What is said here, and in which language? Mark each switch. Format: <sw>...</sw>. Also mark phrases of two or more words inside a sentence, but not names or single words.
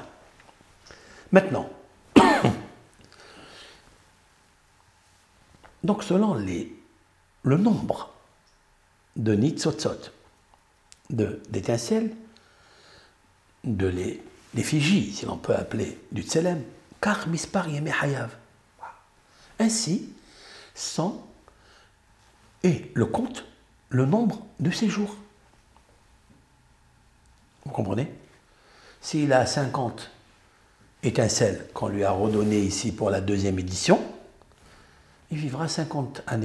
<fr>Maintenant, donc selon le nombre de nitzotzot, d'étincelles, de l'effigie, si l'on peut appeler, du tselem, car</fr> <he>מספר ימי חייו.</he> <fr>Ainsi sont, et le compte, le nombre de ses jours. Vous comprenez? S'il a 50 étincelles qu'on lui a redonnées ici pour la deuxième édition, il vivra 50 années.</fr>